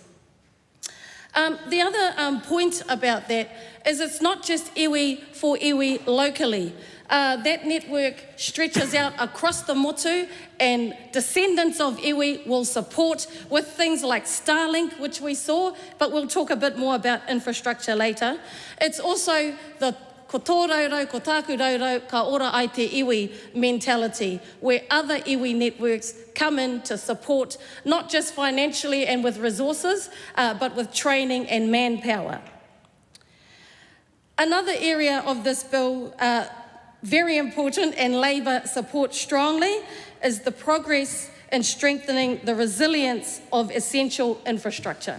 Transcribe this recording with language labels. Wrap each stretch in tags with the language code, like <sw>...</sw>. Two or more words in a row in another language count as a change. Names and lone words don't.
<en>The other point about that is it's not just iwi for iwi locally. That network stretches out across the motu and descendants of iwi will support with things like Starlink, which we saw, but we'll talk a bit more about infrastructure later. It's also the</en> <mi>ko tō raurau, ko tāku raurau, ka ora ai te iwi</mi> <en>mentality, where other iwi networks come in to support, not just financially and with resources, but with training and manpower. Another area of this bill very important and Labour supports strongly, is the progress in strengthening the resilience of essential infrastructure.</en>